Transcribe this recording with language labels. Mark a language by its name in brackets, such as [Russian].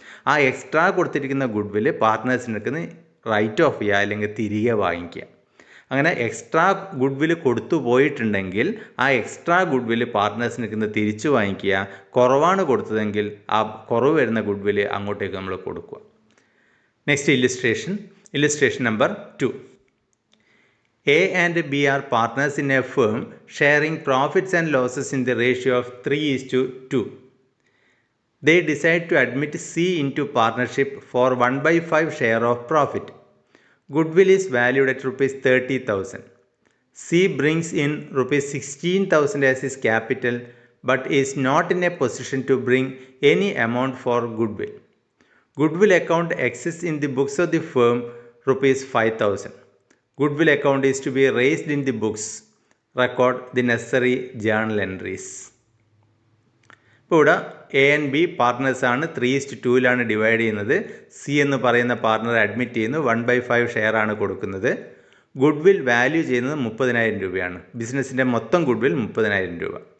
[Malayalam] ആ എക്സ്ട്രാ കൊടുത്തിരിക്കുന്ന good will പാർട്ട്നേഴ്സിന് right of ചെയ്യുക അല്ലെങ്കിൽ തിരികെ വാങ്ങിക്കുക. അങ്ങനെ എക്സ്ട്രാ ഗുഡ് വിൽ കൊടുത്തു പോയിട്ടുണ്ടെങ്കിൽ ആ എക്സ്ട്രാ ഗുഡ് വിൽ പാർട്ട്നേഴ്സിന് തിരിച്ചു വാങ്ങിക്കുക. കുറവാണ് കൊടുത്തതെങ്കിൽ ആ കുറവ് വരുന്ന ഗുഡ് വിൽ അങ്ങോട്ടേക്ക് നമ്മൾ കൊടുക്കുക. [English] Next illustration number 2. A and B are partners in a firm sharing profits and losses in the ratio of 3:2. They decide to admit C into partnership for 1/5 share of profit. Goodwill is valued at rupees 30,000. C brings in rupees 16,000 as his capital but is not in a position to bring any amount for goodwill. Goodwill account exists in the books of the firm rupees 5,000. Goodwill account is to be raised in the books. Record the necessary journal entries. [Malayalam] ഇപ്പോൾ ഇവിടെ A and B പാർട്ട്നേഴ്സാണ്. 3:2 divide ചെയ്യുന്നത്. C എന്ന് പറയുന്ന partner admit ചെയ്യുന്നു. 1/5 share ആണ് കൊടുക്കുന്നത്. Good will value ചെയ്യുന്നത് 30,000 രൂപയാണ്. ബിസിനസ്സിൻ്റെ മൊത്തം ഗുഡ് വിൽ 30,000 രൂപ.